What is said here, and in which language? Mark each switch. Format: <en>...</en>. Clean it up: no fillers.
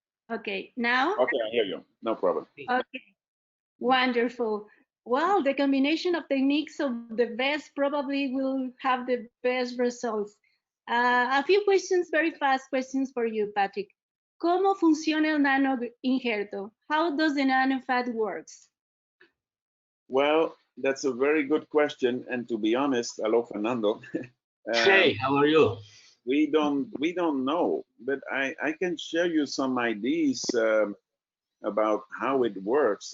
<en>Okay, now? Okay, I hear you. No problem. Okay, wonderful. Well, the combination of techniques of the best probably will have the best results. A few questions, very fast questions for you, Patrick.</en> <es>¿Cómo funciona el nano injerto?</es> <en>How does the nanofat works? Well, that's a very good question. And to be honest, hello, Fernando. Hey, how are you? We don't know, but I can share you some ideas about how it works.</en>